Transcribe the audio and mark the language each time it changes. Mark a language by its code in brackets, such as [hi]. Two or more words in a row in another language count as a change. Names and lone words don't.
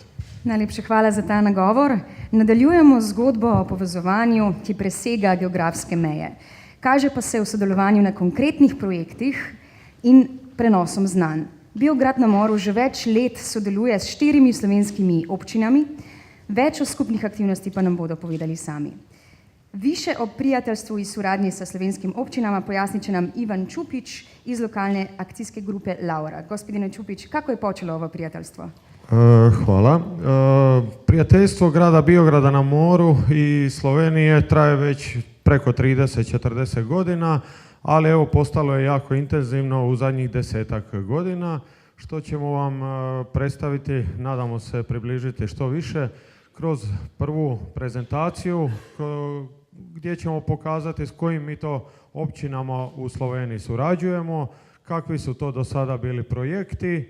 [sl] Najlepša hvala za ta nagovor. Nadaljujemo zgodbo o povezovanju, ki presega geografske meje. Kaže pa se v sodelovanju na konkretnih projektih in prenosom znanj. Biograd na Moru že več let sodeluje s 4 slovenskimi občinami, več o skupnih aktivnosti pa nam bodo povedali sami. [hr] Više o prijateljstvu in suradnji sa slovenskim občinama pojasnit će nam Ivan Čupić iz lokalne akcijske grupe Laura. Gospodine Čupić, kako je počelo ovo prijateljstvo? Hvala. Prijateljstvo grada Biograda na Moru i Slovenije traje već preko 30-40 godina, ali evo postalo je jako intenzivno u zadnjih 10-ak godina, što ćemo vam predstaviti, nadamo se približiti što više, kroz prvu prezentaciju gdje ćemo pokazati s kojim mi to općinama u Sloveniji surađujemo, kakvi su to do sada bili projekti.